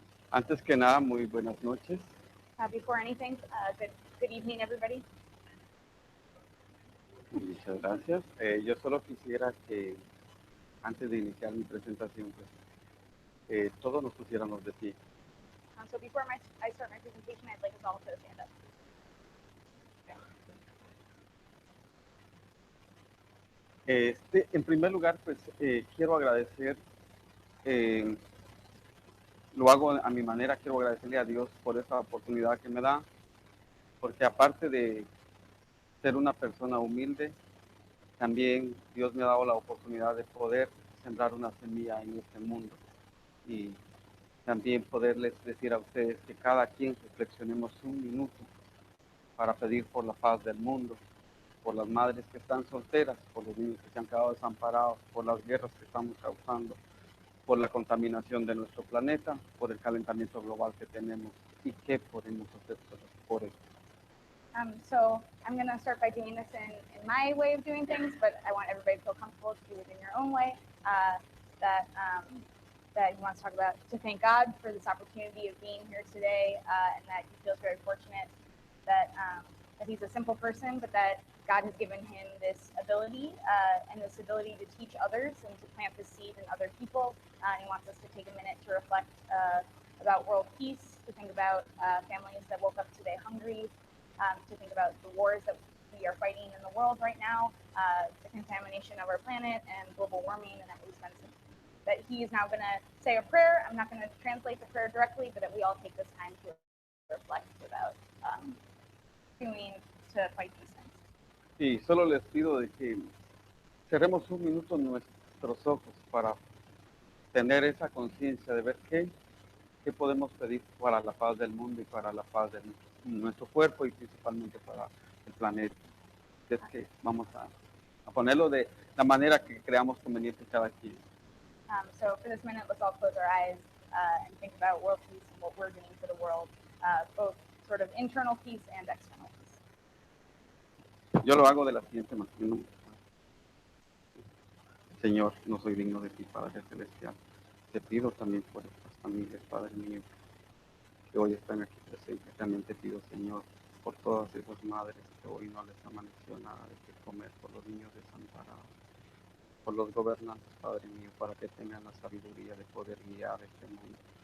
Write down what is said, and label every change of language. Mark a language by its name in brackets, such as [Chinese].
[Spanish] Antes que nada, muy buenas noches. [English] Before anything, good evening, everybody. [Spanish] Muchas gracias. Yo solo quisiera que, antes de iniciar mi presentación, pues, todos nos pusiéramos de pie. [English] So before I start my presentation, I'd like us all to stand up. [Spanish] En primer lugar, pues quiero agradecer, lo hago a mi manera, quiero agradecerle a Dios por esta oportunidad que me da, porque aparte de ser una persona humilde, también Dios me ha dado la oportunidad de poder sembrar una semilla en este mundo y también poderles decir a ustedes que cada quien reflexionemos un minuto para pedir por la paz del mundo, por las madres que están solteras, por los niños que se han quedado desamparados, por las guerras que estamos causando, por la contaminación de nuestro planeta, por el calentamiento global que tenemos y qué podemos hacer por eso. [English] So I'm going to start by doing this in my way of doing things, but I want everybody to feel comfortable to do it in your own way. That you want to talk about, to thank God for this opportunity of being here today, and that he feels very fortunate that he's a simple person, but that God has given him this ability and this ability to teach others and to plant the seed in other people. He wants us to take a minute to reflect about world peace, to think about families that woke up today hungry, to think about the wars that we are fighting in the world right now, the contamination of our planet and global warming, and that he is now going to say a prayer. I'm not going to translate the prayer directly, but that we all take this time to reflect about doing to fight these things. [Spanish] Y solo les pido de que cerremos un minuto nuestros ojos para tener esa conciencia de ver qué podemos pedir para la paz del mundo y para la paz de nuestro cuerpo y principalmente para el planeta. Es que vamos a ponerlo de la manera que creamos conveniente cada quien. [English] So for this minute, let's all close our eyes and think about world peace and what we're doing for the world, both sort of internal peace and external peace. [Spanish] Yo lo hago de la siguiente manera. Señor, no soy digno de ti, Padre Celestial. Te pido también por estas familias, Padre mío, que hoy están aquí presentes. También te pido, Señor, por todas esas madres que hoy no les amaneció nada de qué comer, por los niños desamparados, por los gobernantes, Padre mío, para que tengan la sabiduría de poder guiar este mundo.